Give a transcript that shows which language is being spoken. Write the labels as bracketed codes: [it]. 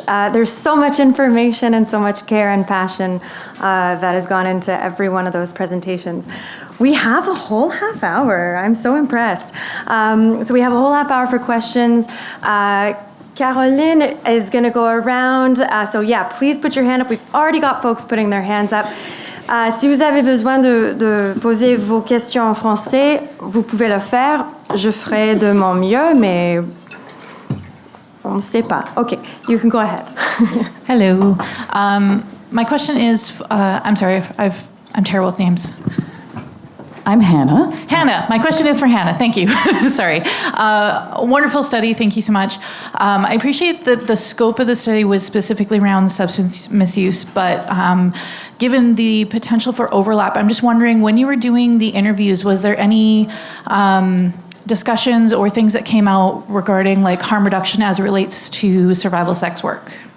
[en] There's so much information and so much care and passion that has gone into every one of those presentations. We have a whole half hour. I'm so impressed. So we have a whole half hour for questions. Caroline is going to go around. So yeah, please put your hand up. We've already got folks putting their hands up. [fr] Si vous avez besoin de poser vos questions en français, vous pouvez le faire. Je ferai de mon mieux, mais on ne sait pas. [en] Okay, you can go ahead. Hello. My question is, I'm sorry, I'm terrible with names. I'm Hannah. Hannah, my question is for Hannah. Thank you. Sorry. Wonderful study. Thank you so much. I appreciate that the scope of the study was specifically around substance misuse, but given the potential for overlap, I'm just wondering, when you were doing the interviews, was there any discussions or things that came out regarding like harm reduction as it relates to survival sex work?